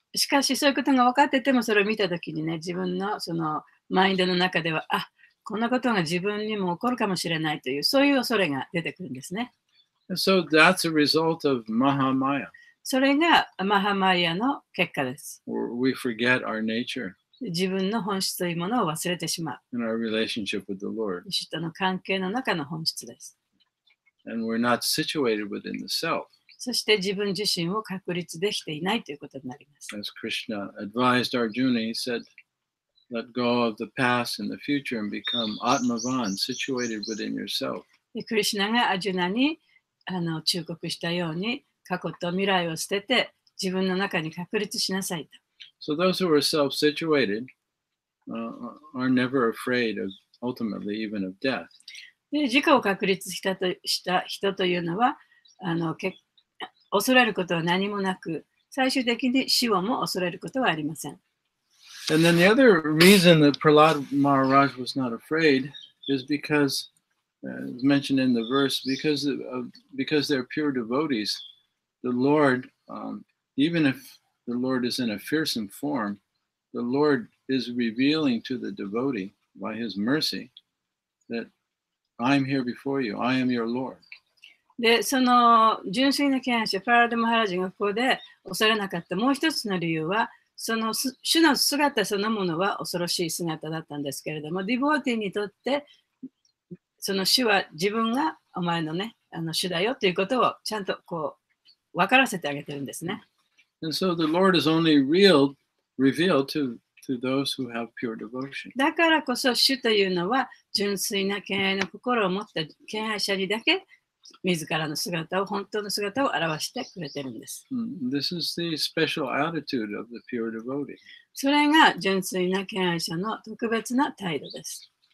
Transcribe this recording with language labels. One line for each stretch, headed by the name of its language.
Japanese: しかし、そういうことが分かってても、それを見たときにね、自分のそのマインドの中では、あ、こんなことが自分にも起こるかもしれないという、そういう恐れが出てくるんですね。
English: And so that's a result of Mahamaya,
Japanese: それがマハマヤの結果です。
English: where we forget our nature
Japanese: 自分の本質というものを忘れてしまう。
English: and our relationship with the Lord.
Japanese: 主との関係の中の本質です。
English: And we're not situated within the self.
Japanese: そして自分自身を確立できていないということになります。
English: As Krishna advised Arjuna, he said, let go of the past and the future and become Atmavan, situated within yourself.
Japanese: でクリシュナがアジュナに忠告したように、過去と未来を捨てて自分の中に確立しなさいと。
English: So those who are self-situated are never afraid of, ultimately, even of death.
Japanese: で自己を確立した人というのは恐れることは何もなく、最終的に死をも恐れることはありません。
English: And then the other reason that Prahlad Maharaj was not afraid is because, as mentioned in the verse, because they're pure devotees, the Lord, even if the Lord is in a fearsome form, the Lord is revealing to the devotee by his mercy that I'm here before you, I am your Lord.
Japanese: で、その純粋な敬愛者、プララダ・マハラジがここで恐れなかったもう一つの理由は、その主の姿そのものは恐ろしい姿だったんですけれども、ディボーティにとってその主は自分がお前のね、主だよということをちゃんとこう分からせてあげてるんですね。
English: And so the Lord is only revealed to those who have pure devotion.
Japanese: だからこそ主というのは純粋な敬愛の心を持った敬愛者にだけ自らの姿を、本当の姿を表してくれてるんです。
English: This is the special attitude of the pure devotee.
Japanese: それが純粋な敬愛者の特別な態度です。